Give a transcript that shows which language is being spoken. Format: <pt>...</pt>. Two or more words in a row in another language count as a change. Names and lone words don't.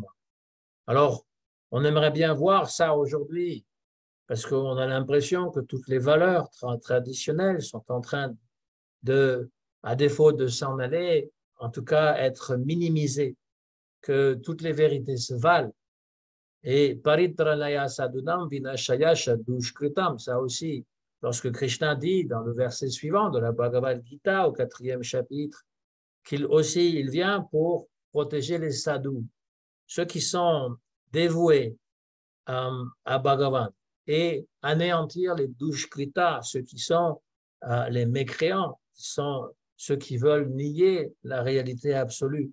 <fr>Alors, on aimerait bien voir ça aujourd'hui, parce qu'on a l'impression que toutes les valeurs traditionnelles sont en train de, à défaut de s'en aller, en tout cas être minimisées, que toutes les vérités se valent.</fr> <sa>Et परित्राणाय साधूनां विनाशाय दुष्कृताम्,</sa> <fr>ça aussi, lorsque Krishna dit dans le verset suivant de la Bhagavad Gita au 4e chapitre, qu'il aussi, il vient pour protéger les sadhus, ceux qui sont dévoués à Bhagavan, et anéantir les dushkrita, ceux qui sont les mécréants, qui sont ceux qui veulent nier la réalité absolue.</fr>